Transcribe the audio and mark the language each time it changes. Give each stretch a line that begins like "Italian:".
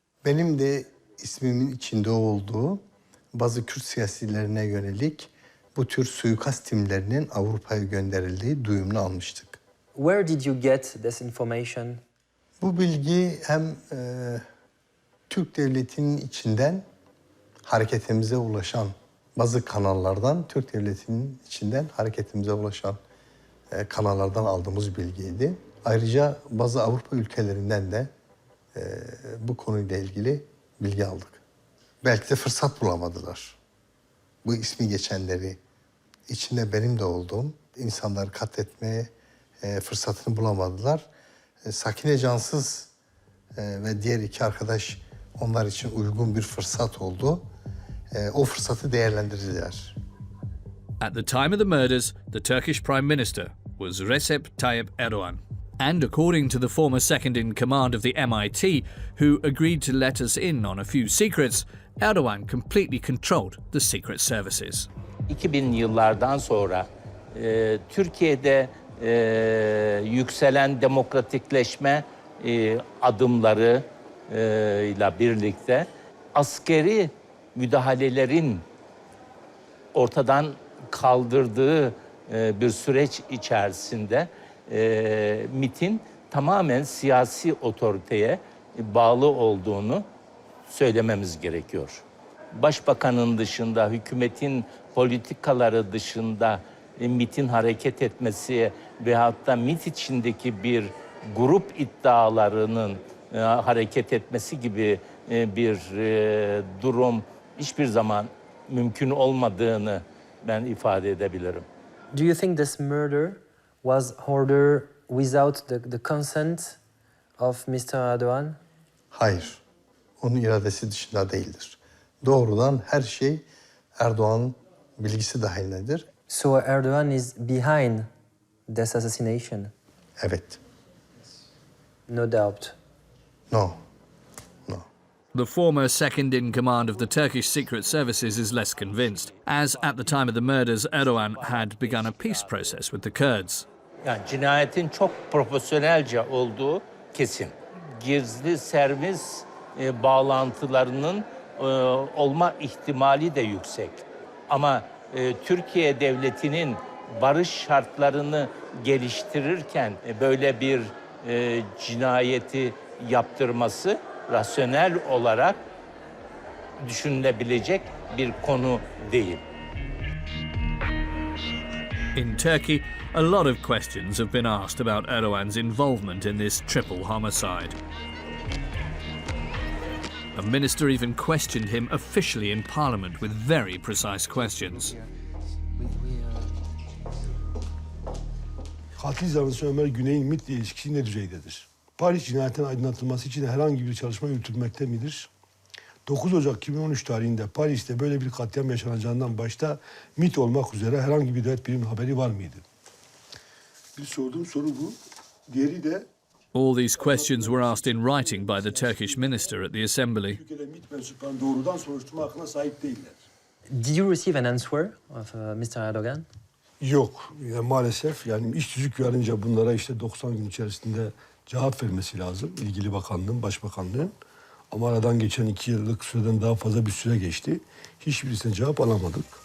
Turkish: Benim de ismimin içinde olduğu bazı Kürt siyasilerine yönelik bu tür suikast timlerinin Avrupa'ya gönderildiği duyumunu almıştık.
English: Where did you get this information?
Turkish: Bu bilgi hem Türk devletinin içinden hareketimize ulaşan bazı kanallardan, Türk devletinin içinden hareketimize ulaşan kanallardan aldığımız bilgiydi. Ayrıca bazı Avrupa ülkelerinden de bu konuyla ilgili bilgi aldık. Belki de fırsat bulamadılar. Bu ismi geçenleri, içinde benim de olduğum insanları katletmeye fırsatını bulamadılar. Sakine Cansiz ve diğer iki arkadaş onlar için uygun bir fırsat oldu. O fırsatı değerlendirdiler.
English: At the time of the murders, the Turkish Prime Minister was Recep Tayyip Erdogan. And according to the former second-in-command of the MIT, who agreed to let us in on a few secrets, Erdogan completely controlled the secret services.
Turkish: 2000 yıllardan sonra Türkiye'de yükselen demokratikleşme adımları ile birlikte askeri müdahalelerin ortadan kaldırdığı bir süreç içerisinde MİT'in tamamen siyasi otoriteye bağlı olduğunu söylememiz gerekiyor. Başbakanın dışında, hükümetin politikaları dışında MİT'in hareket etmesi veyahut da MİT içindeki bir grup iddialarının hareket etmesi gibi bir durum hiçbir zaman mümkün olmadığını ben ifade edebilirim.
English: Do you think this murder was ordered without the consent of Mr. Erdogan?
Turkish: Hayır, onun iradesi dışında değildir. Doğrudan her şey Erdoğan'ın bilgisi dahilindedir.
English: So Erdogan is behind this assassination?
Turkish: Evet.
English: No doubt. No. The former second-in-command of the Turkish secret services is less convinced, as at the time of the murders, Erdogan had begun a peace process with the Kurds.
Turkish: Yani cinayetin çok profesyonelce olduğu kesin. Gizli servis bağlantılarının olma ihtimali de yüksek. Ama Türkiye devletinin barış şartlarını geliştirirken böyle bir cinayeti yaptırması rasyonel olarak düşünülebilecek bir konu değil.
English: In Turkey, a lot of questions have been asked about Erdogan's involvement in this triple homicide. A minister even questioned him officially in parliament with very precise questions.
Turkish: Katil zanlısı Ömer Güney'in MİT'le ilişkisi ne düzeydedir? Paris cinayetin aydınlatılması için herhangi bir çalışma yürütülmekte midir? 9 Ocak 2013 tarihinde Paris'te böyle bir katliam yaşanacağından başta MİT olmak üzere herhangi bir devlet biriminin haberi var mıydı? Bir sorduğum soru bu. Diğeri de...
English: All these questions were asked in writing by the Turkish minister at the assembly.
Turkish: Türkiye'de MİT mensuplarının doğrudan soruşturma hakkına sahip değiller.
English: Did you receive an answer of Mr. Erdogan?
Turkish: Yok. Yani maalesef iş tüzük yarınca bunlara işte 90 gün içerisinde cevap vermesi lazım. İlgili bakanlığın, başbakanlığın. Ama aradan geçen 2 yıllık süreden daha fazla bir süre geçti. Hiçbirisine cevap alamadık.